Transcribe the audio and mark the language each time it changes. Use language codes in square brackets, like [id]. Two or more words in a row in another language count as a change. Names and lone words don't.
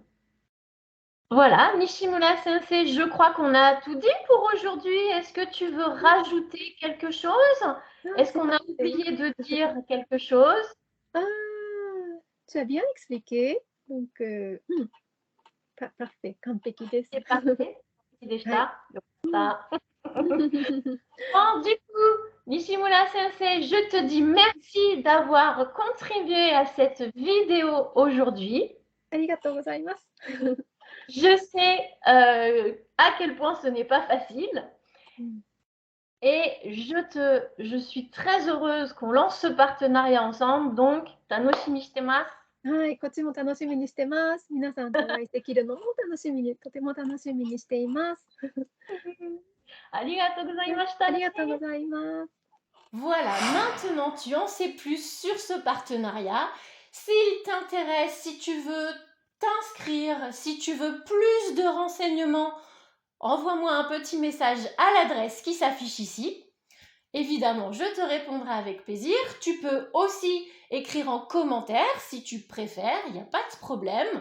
[fr] Voilà, Nishimura Sensei, je crois qu'on a tout dit pour aujourd'hui. Est-ce que tu veux rajouter quelque chose? Est-ce qu'on a oublié de dire quelque chose? Tu as bien expliqué. Donc, parfait, [ja] 完璧です。 [fr] C'est parfait. Déjà. Ouais. Bon, du coup, Nishimura Sensei, je te dis merci d'avoir contribué à cette vidéo aujourd'hui. [ja] ありがとうございます。 [fr] Je sais à quel point ce n'est pas facile. Et je suis très heureuse qu'on lance ce partenariat ensemble. Donc, [ja] 楽しみしてます. はい、こっちも楽しみにしてます。皆さんとお会いできるのもとても楽しみにしています。ありがとうございました. ありがとうございます。 [fr] Voilà, maintenant tu en sais plus sur ce partenariat. S'il t'intéresse, si tu veux t'inscrire, si tu veux plus de renseignements, envoie-moi un petit message à l'adresse qui s'affiche ici. Évidemment, je te répondrai avec plaisir. Tu peux aussi écrire en commentaire si tu préfères, il n'y a pas de problème.